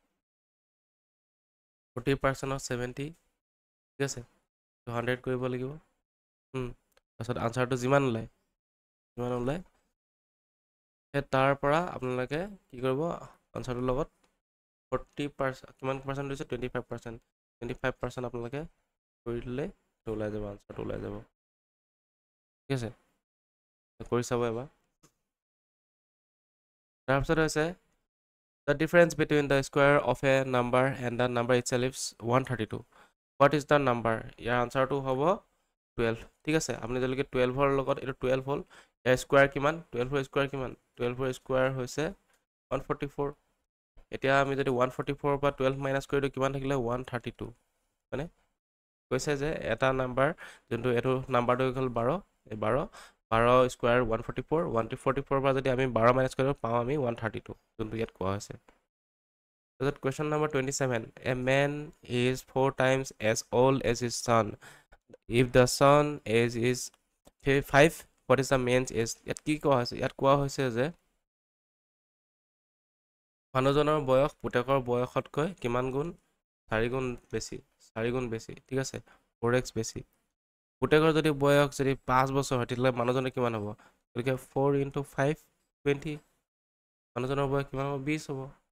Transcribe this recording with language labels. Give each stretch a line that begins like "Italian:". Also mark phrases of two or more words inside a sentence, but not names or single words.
Assamese: 40% অফ 70 ঠিক আছে 100 কৰিব লাগিব তাৰপিছত আনচাৰটো যিমান ওলায় সেই তাৰ পৰা আপোনালোকে কি কৰিব আনচাৰটোৰ লগত 40% কিমান পাৰ্চেণ্ট দিছে 25% 25% আপোনালোকে কৰি দিলে ওলাই যাব, আনসাৰটো ওলাই যাব। ঠিক আছে, কৰি চাব এবাৰ। তাৰপিছত হৈছে
English: the difference between the square of a number and the number itself is 132. What is the number?
Assamese: ইয়াৰ আনসাৰটো হ'ব 12। ঠিক আছে, আপুনি যেনেকৈ 12ৰ লগত এইটো 12 হ'ল, ইয়াৰ স্কোৱাৰ কিমান? 12ৰ স্কোৱাৰ কিমান? 12ৰ স্কোৱাৰ হৈছে 144। এতিয়া আমি যদি 144 পৰা 12 মাইনাছ কৰি দিওঁ, কিমান থাকিলে? 132। মানে কৈছে যে এটা নাম্বাৰ যোনটো এইটো নাম্বাৰটো হ'ল 12, এই 12 স্কোৱাৰ 144, 144 পৰা যদি আমি 12 মাইনাছ কৰিব পাওঁ আমি 132, যোনটো ইয়াত কোৱা হৈছে।
English: তাৰপিছত question number 27, a man is 4 times as old as his son. If the son age is 5, what is the man's age?
Assamese: ইয়াত কি কোৱা হৈছে? ইয়াত কোৱা হৈছে যে মানুহজনৰ বয়স পুতেকৰ বয়সতকৈ কিমান গুণ? 4 গুণ বেছি, 4 গুণ বেছি। ঠিক আছে, 4x বেছি। পুতেকৰ যদি বয়স যদি 5 বছৰ হয়, তেতিয়াহ'লে মানুহজনৰ কিমান হ'ব? গতিকে 4 × 5 20, মানুহজনৰ বয়স কিমান হ'ব? 20 হ'ব।